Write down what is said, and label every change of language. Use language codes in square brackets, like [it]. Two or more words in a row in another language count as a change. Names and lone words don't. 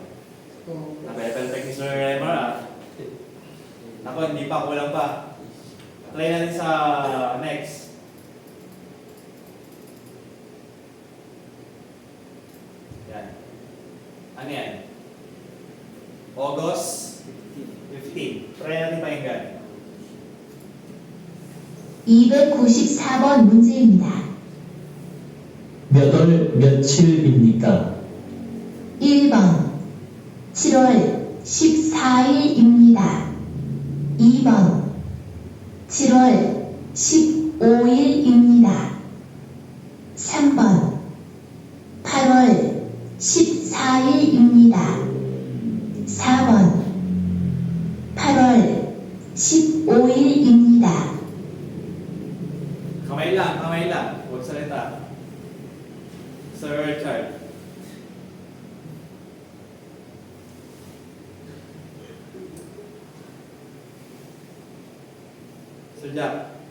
[tl] Napepeltek ni Sir Remo Ako, hindi pa, kulang pa. Try natin sa next. Yan. Ano yan? August 15. Try natin pakinggan. [ko] 294번 문제입니다. 몇 월 며칠입니까? 1번 7월 14일입니다. 2번 7월 15일입니다. 3번 8월 14일입니다. 4번 8월 15일입니다. [tl] Kamay lang. Huwag salita. Sir Richard. Sir Jack.